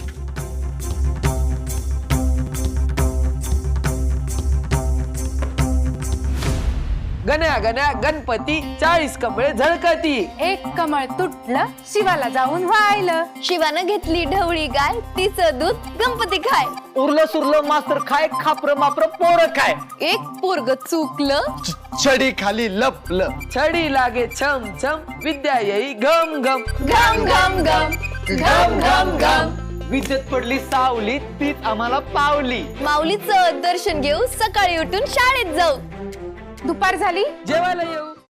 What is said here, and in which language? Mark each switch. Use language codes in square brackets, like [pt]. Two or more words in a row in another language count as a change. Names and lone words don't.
[mr] गण्या गण्या गणपती 40 कमळे झळकती. एक कमळ तुटलं शिवाला जाऊन व्हायलं. शिवानं घेतली ढवळी गाय, तिचं दूध गणपती खाय. उरलं सुरलं मास्तर खाय, खापर मापर पोरं खाय. एक पोरग चुकलं, छडी खाली लपलं. छडी लागे छम छम, विद्या येई घम घम. घम घम घम घम घम घम. विद्युत पडली सावली, तीच आम्हाला पावली. माऊलीचं दर्शन घेऊ, सकाळी उठून शाळेत जाऊ. दुपार झाली जेवायला येऊ.